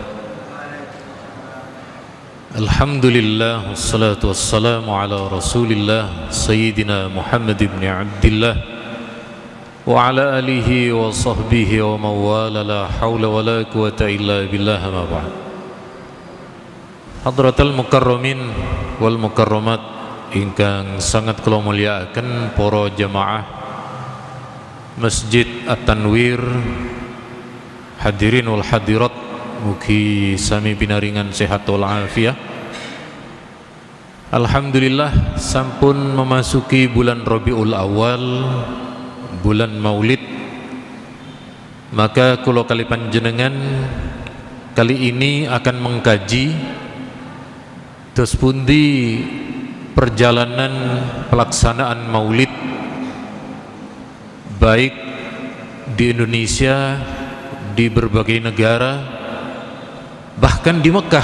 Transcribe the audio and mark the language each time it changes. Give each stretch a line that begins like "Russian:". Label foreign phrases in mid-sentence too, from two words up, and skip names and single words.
Arabic: الحمد لله، والصلاة والسلام على رسول الله سيدنا محمد بن عبد الله وعلى آله وصحبه ومن والاه، لا حول ولا قوة إلا بالله، أما بعد. حضرات المكرمين والمكرمات
Javanese: ingkang sangat kula mulyakaken para jamaah Masjid At-Tanwir,
Arabic: الحاضرين والحاضرات,
Javanese: mugi sami pinaringan sehat
Arabic: والعافية.
Indonesian: Alhamdulillah sampun memasuki bulan Rabiul Awal, bulan Maulid. Maka
Javanese: kula kali panjenengan
Indonesian: kali ini akan mengkaji terus pundi perjalanan pelaksanaan Maulid baik di Indonesia, di berbagai negara, bahkan di Mekah.